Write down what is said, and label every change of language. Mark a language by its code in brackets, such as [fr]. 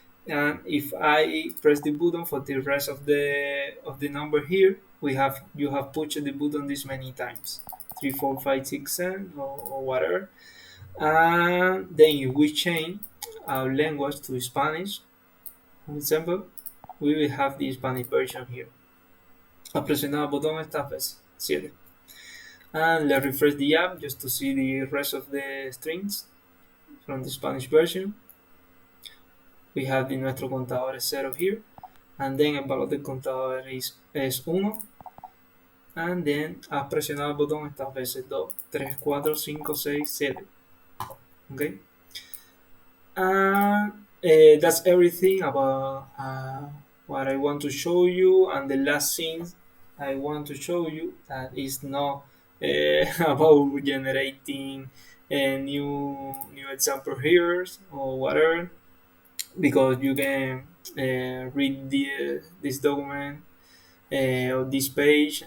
[en] And if I press the button for the rest of the number here, you have pushed the button this many times, 3, 4, 5, 6, 7, or whatever. And then if we change our language to Spanish, for example, we will have the Spanish version here. [es] Ha presionado el botón estas veces, 7. [en] And let's refresh the app just to see the rest of the strings from the Spanish version. We have the [es] nuestro contador es 0 [en] here. And then [es] el valor del contador es 1. And then has presionado el botón estas veces 2, 3, 4, 5, 6, 7. [en] Okay. And that's everything about what I want to show you. And the last thing I want to show you that is not about generating a new example here or whatever, because you can read this document or this page.